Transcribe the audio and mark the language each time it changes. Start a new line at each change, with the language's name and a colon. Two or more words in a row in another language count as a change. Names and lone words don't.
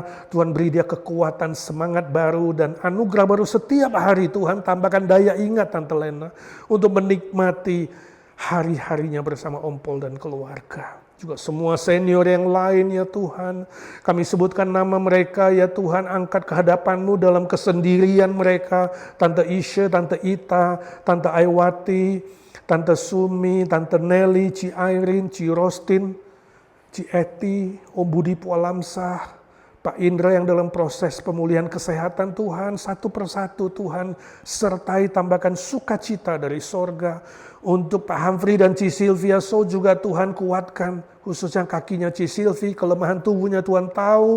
Indonesian: Tuhan beri dia kekuatan, semangat baru, dan anugerah baru setiap hari. Tuhan tambahkan daya ingat Tante Lena untuk menikmati hari-harinya bersama Om Paul dan keluarga. Juga semua senior yang lain ya Tuhan, kami sebutkan nama mereka ya Tuhan, angkat ke hadapan-Mu dalam kesendirian mereka. Tante Isha, Tante Ita, Tante Aiwati, Tante Sumi, Tante Nelly, Ci Irene, Ci Rostin, Ci Eti, Om Budi Pualamsah, Pak Indra yang dalam proses pemulihan kesehatan. Tuhan, satu persatu Tuhan sertai, tambahkan sukacita dari sorga. Untuk Pak Humphrey dan Ci Sylvia So juga Tuhan kuatkan, khususnya kakinya Ci Sylvie, kelemahan tubuhnya Tuhan tahu.